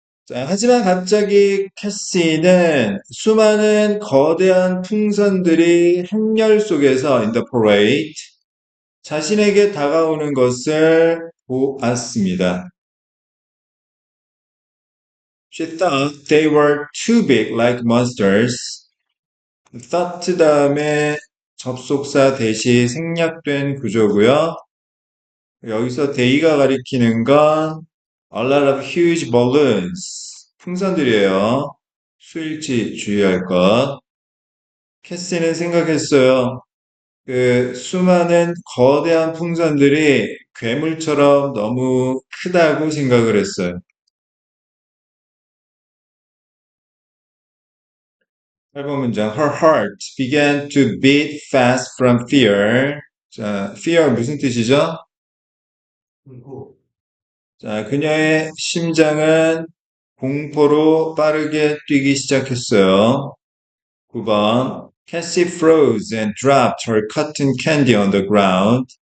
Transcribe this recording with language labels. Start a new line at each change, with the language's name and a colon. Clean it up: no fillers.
Korean: 자, 하지만 갑자기 캐시는 수많은 거대한 풍선들이 행렬 속에서
English: in the parade
Korean: 자신에게 다가오는 것을 보았습니다.
English: She thought they were too big like monsters.
Korean: thought 다음에 접속사 대시 생략된 구조고요. 여기서 they가 가리키는 건
English: a lot of huge balloons.
Korean: 풍선들이에요. 수일치 주의할 것. 캐시는 생각했어요. 그 수많은 거대한 풍선들이 괴물처럼 너무 크다고 생각을 했어요. 8번 문장.
English: Her heart began to beat fast from fear.
Korean: 자, fear 무슨 뜻이죠? 자, 그녀의 심장은 공포로 빠르게 뛰기 시작했어요. 9번.
English: Cassie froze and dropped her cotton candy on the ground.